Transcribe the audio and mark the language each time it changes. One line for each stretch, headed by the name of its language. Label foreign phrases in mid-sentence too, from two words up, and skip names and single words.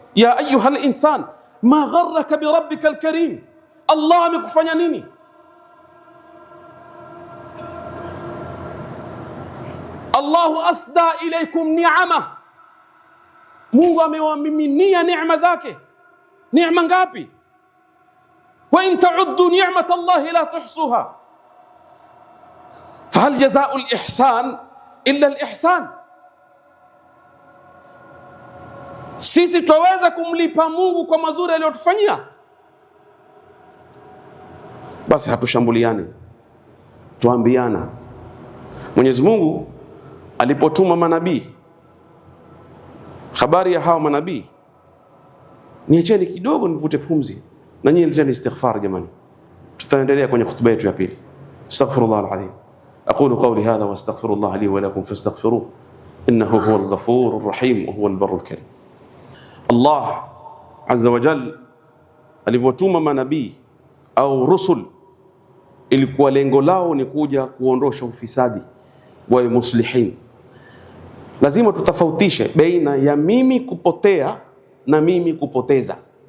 Arabic: يا أيها الإنسان ما غرك بربك الكريم,
Swahili: Allah amekufanya nini?
Arabic: الله أسدى إليكم نعمة,
Swahili: Mungu amewamiminia neema zake. Neema ngapi?
Arabic: وإن تعدوا نعمة الله لا تحصوها، فهل جزاء الإحسان إلا الإحسان.
Swahili: Sisi twaweza kumlipa Mungu kwa mazuri aliyotufanyia? Basi hatushambuliane, tuambiana. Mwenyezi Mungu alipotuma manabii, habari ya hao manabii, niacheni kidogo nivute pumzi na nyinyi leteni istighfar jamani. Tutaendelea kwenye khutba yetu ya pili.
Arabic: أستغفر الله العظيم. أقول قولي هذا وأستغفر الله لي ولكم فاستغفروه إنه هو الغفور الرحيم وهو البر الكريم. الله عز وجل
Swahili: alivyotuma manabii au rusul, ilikuwa lengo lao ni kuja kuondosha ufisadi wa muslihin. Lazima tutafautishe baina ya mimi kupotea na mimi kupoteza.